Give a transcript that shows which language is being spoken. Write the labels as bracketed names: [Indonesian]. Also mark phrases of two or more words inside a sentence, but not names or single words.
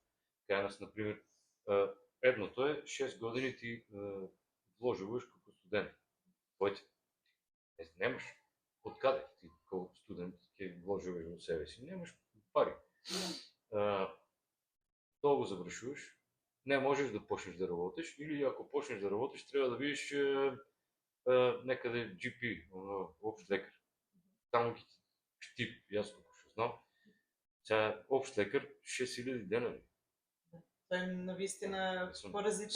[Macedonian] Кај нас, например, едното е 6 години ти вложуваш како студент. Твоите. Немаш откаде ти како студент ќе вложуваш во себе си. Немаш пари. Тоа го завршуваш. [Bulgarian] Не можеш да почнеш да работиш, или ако почнеш да работиш, трябва да видиш некъде GP, общ лекар. Там ти, ясно, ще знам. Сега общ лекар 6000 денари. Това е наистина поразително.